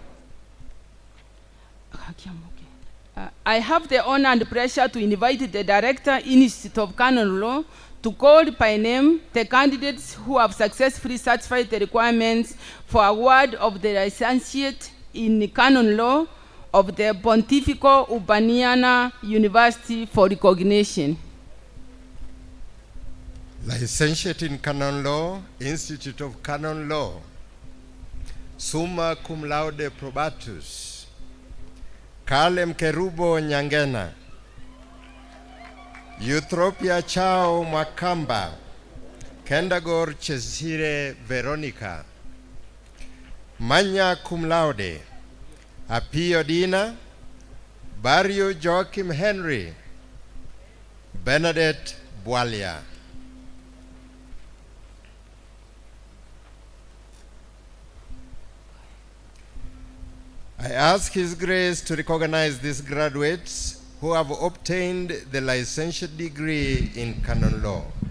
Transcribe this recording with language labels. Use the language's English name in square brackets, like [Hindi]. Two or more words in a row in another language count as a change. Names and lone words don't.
[English] I have the honor and pleasure to invite the Director, Institute of Canon Law, to call by name the candidates who have successfully satisfied the requirements for award of the licentiate in Canon Law of the Pontifical Urbaniana University for recognition. Licentiate in Canon Law, Institute of Canon Law. [Latin] Summa cum laude probatus, [English] Kalem Kerubo Nyangena, Eutropia Chao Makamba, Kendagor Cesire Veronica, [Latin] Magna cum laude, [English] Apio Dina, Barrio Joachim Henry, Bernadette Boalia. I ask His Grace to recognize these graduates who have obtained the licentiate degree in canon law.